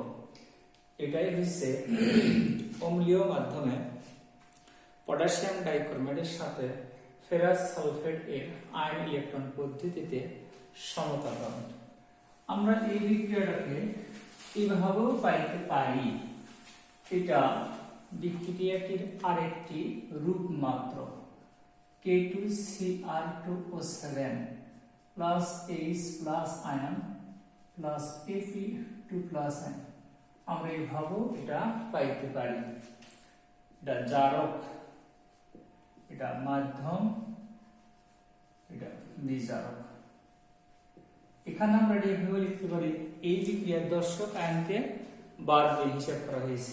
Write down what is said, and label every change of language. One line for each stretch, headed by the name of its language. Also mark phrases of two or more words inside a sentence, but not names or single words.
Bangla: এটাই হচ্ছে অম্লীয় মাধ্যমে
English: potassium dichromate
Bangla: সাথে
English: ferrous sulfate
Bangla: এর
English: ion electron
Bangla: পদ্ধতিতে সমতাকরণ। আমরা এই বিক্রিয়াটাকে এইভাবেও পাইতে পারি। এটা বিক্রিয়াটির আরেকটি রূপ মাত্র।
English: K2Cr2O7 plus H plus ion plus Fe2 plus ion,
Bangla: আমরা এইভাবেও এটা পাইতে পারি। এটা জারক, এটা মাধ্যম, এটা বিজারক। এখানে আমরা এইভাবে লিখতে পারি এই বিক্রিয়ার দর্শক আয়নকে বার দিয়ে হিসাব করা হয়েছে।